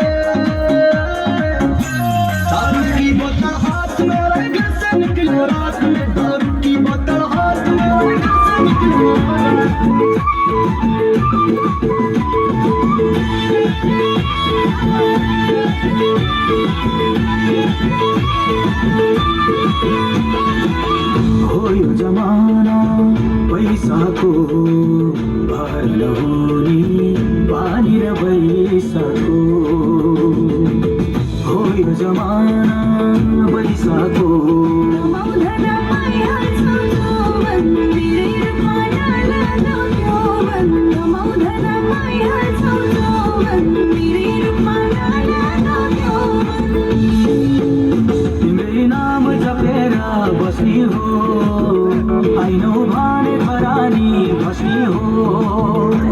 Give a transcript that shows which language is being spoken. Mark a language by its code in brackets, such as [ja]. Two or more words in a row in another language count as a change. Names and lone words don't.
[hi] दारू की बोतल हाथ में, मेरे घर से निकलो रात में, दारू की बोतल हाथ में, मेरे घर से निकलो रात में। [ne] हो यो जमाना पैसाको भार नहुने, पानी र पैसाको। हो यो जमाना पैसाको तिम्रै नाम जपेर बस्ने हो, आइनो भने खरानी बस्ने हो।